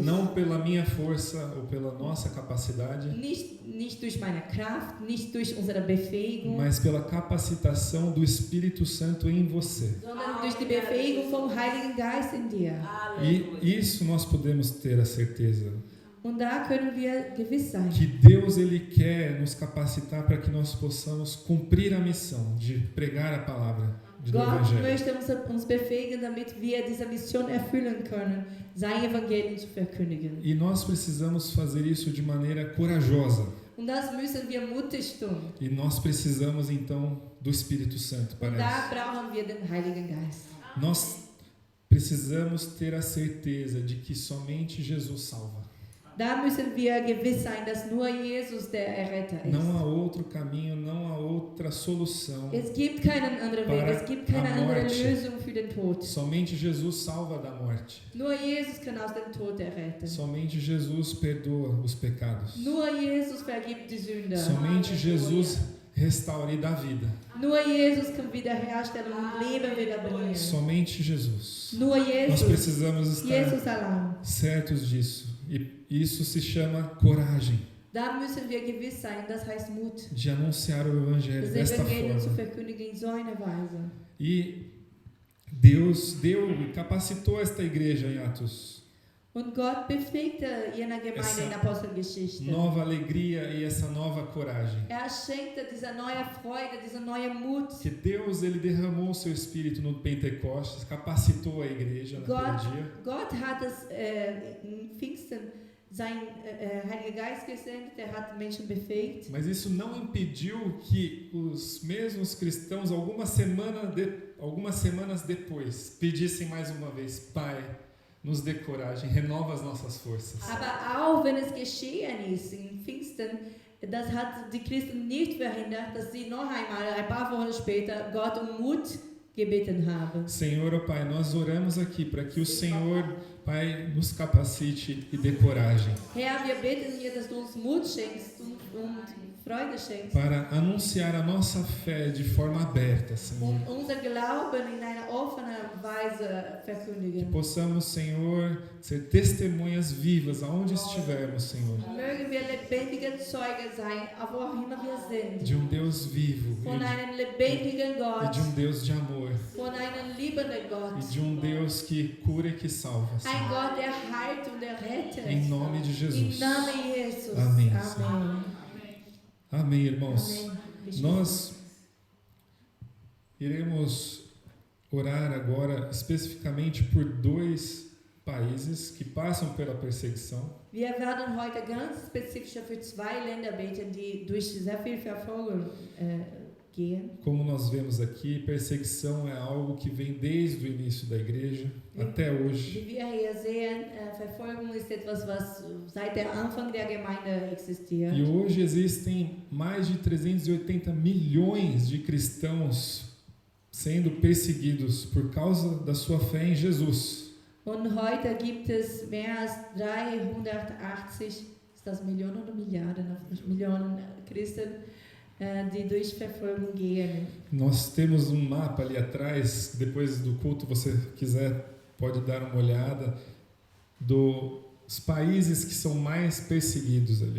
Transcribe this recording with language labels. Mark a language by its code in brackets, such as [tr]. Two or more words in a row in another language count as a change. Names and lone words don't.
[pt] Não pela minha força ou pela nossa capacidade, [de] Nicht durch meine Kraft, nicht durch unsere Befähigung, [pt] mas pela capacitação do Espírito Santo em você. [de] sondern durch die Befähigung vom Heiligen Geist in dir. [pt] E isso nós podemos ter a certeza, [de] Und da können wir gewiss sein. [pt] que Deus ele quer nos capacitar para que nós possamos cumprir a missão de pregar a palavra do [de] Gott [pt] Evangelho. [de] möchte uns befähigen, damit wir diese Mission erfüllen können, sein Evangelium zu verkündigen. [pt] E nós precisamos fazer isso de maneira corajosa. [de] Und das müssen wir mutig tun. [pt] E nós precisamos então do Espírito Santo para [de] Da [pt] isso. [de] brauchen wir den Heiligen Geist. [pt] Nós precisamos ter a certeza de que somente Jesus salva. [de] Da müssen wir gewiss sein, dass nur Jesus der Erretter ist. [pt] Não há outro caminho, não há outra solução. [de] Es gibt keinen anderen Weg, es gibt keine andere Lösung für den Tod. [pt] Somente Jesus salva da morte. [de] Nur Jesus kann aus dem Tod erretten. [pt] Somente Jesus perdoa os pecados. [de] Nur Jesus vergibt die Sünde. [pt] Somente Jesus restaura e dá vida. [de] Nur Jesus kann Wiederherstellung und Leben wiederbringen. [pt] Somente Jesus. [de] Nur [pt] Nós [de] Jesus. [pt] precisamos estar [de] Jesus allein. [pt] certos disso. E isso se chama coragem [de] Da müssen wir gewiss sein, das heißt Mut. [pt] de anunciar o Evangelho [de] Das [pt] desta [de] Evangelium zu [pt] forma. [de] verkündigen in so einer Weise. [pt] E Deus deu e capacitou esta igreja em Atos. [de] Und Gott befähigte jener Gemeinde [pt] Essa [de] in Apostelgeschichte. [pt] Nova alegria e essa nova coragem. [de] Schenkte diese neue Freude, diese neue Mut. [pt] Que Deus ele derramou o seu Espírito no Pentecostes, capacitou a igreja naquele dia. [de] Gott hat es in Pfingsten sein Heiliger Geist gesendet, der hat Menschen befähigt. [pt] Mas isso não impediu que os mesmos cristãos, algumas semanas depois, pedissem mais uma vez: Pai, nos dê coragem, renova as nossas forças. [de] Aber auch wenn es geschehen ist in Pfingsten, das hat die Christen nicht verhindert, dass sie noch einmal, ein paar Wochen später, Gott um Mut gebeten haben. [pt] Senhor, ó Pai, nós oramos aqui para que o Senhor, Pai, nos capacite e dê coragem. [de] Herr, wir beten dir, dass du uns Mut schenkst und Freude schenkst. [pt] Para anunciar a nossa fé de forma aberta, Senhor. [de] Unser Glauben in einer offenen Weise verkündigen. [pt] Possamos, Senhor, ser testemunhas vivas aonde estivermos, Senhor. [de] Mögen wir lebendige Zeugen sein, wo auch immer wir sind. [pt] De Deus vivo [de] Von einem lebendigen [pt] e [de] Gott. [pt] de Deus de amor [de] Von einem liebenden Gott. [pt] e de Deus que cura e que salva, Senhor. [de] Ein Gott, der heilt und der rettet. [pt] Em nome de Jesus. Em nome de Jesus. Amém. Amém. Amém, irmãos. Amém. Nós iremos orar agora especificamente por 2 países que passam pela perseguição. [de] Wir werden heute ganz spezifisch für 2 Länder beten, die durch sehr viel Verfolgung gehen. [pt] Como nós vemos aqui, perseguição é algo que vem desde o início da igreja até hoje. [de] Wie wir hier sehen, Verfolgung ist etwas, was seit der Anfang der Gemeinde existiert. [pt] E hoje existem mais de 380 milhões de cristãos sendo perseguidos por causa da sua fé em Jesus. [de] Und heute gibt es mehr als 380, ist das Millionen oder Milliarden, Millionen Christen, die durch Verfolgung gehen. [pt] Nós temos um mapa ali atrás, depois do culto, você quiser, pode dar uma olhada, dos países que são mais perseguidos ali.